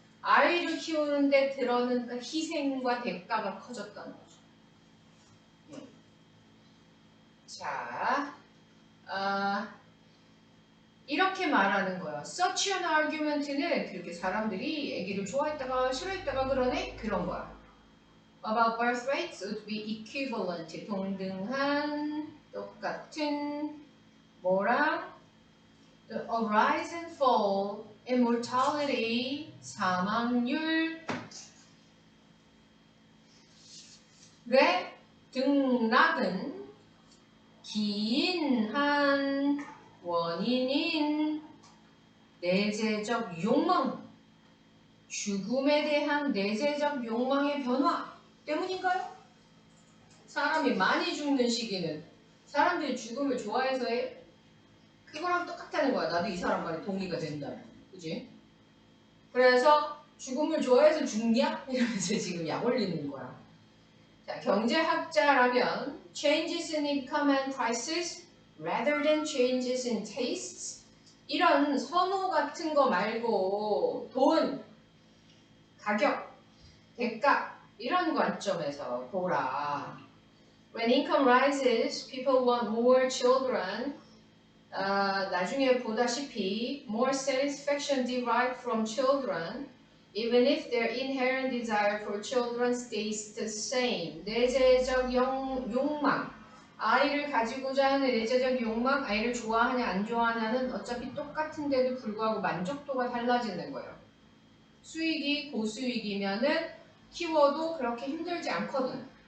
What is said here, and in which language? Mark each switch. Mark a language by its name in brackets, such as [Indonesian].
[Korean] 아이를 키우는데 들어는 희생과 대가가 커졌다는 거죠. 자, 이렇게 말하는 거야. [English] Such an argument [Korean] 는 그렇게 사람들이 아기를 좋아했다가 싫어했다가 그러네? 그런 거야. [English] About birth rates would be equivalent. [Korean] 동등한, 똑같은, 뭐랑? [English] The rise and fall in mortality, [Korean] 사망률, 의 등락은 기인한 원인인 내재적 욕망, 죽음에 대한 내재적 욕망의 변화 때문인가요? 사람이 많이 죽는 시기는 사람들이 죽음을 좋아해서해? 그거랑 똑같다는 거야. 나도 이 사람 말에 동의가 된다면. 그지? 그래서 죽음을 좋아해서 죽냐? 이러면서 지금 약 올리는 거야. 자, 경제학자라면 [English] changes in income and prices rather than changes in tastes, [Korean] 이런 선호 같은 거 말고 돈, 가격, 대가 이런 관점에서 보라. [English] When income rises, people want more children. [Korean] 나중에 보다시피 [English] more satisfaction derived from children, even if their inherent desire for children stays the same. [Korean] 내재적 욕망, 아이를 가지고자 하는 내재적 욕망, 아이를 좋아하냐 안 좋아하냐는 어차피 똑같은데도 불구하고 만족도가 달라지는 거예요. 수익이 고수익이면은 키워도 그렇게 힘들지 않거든.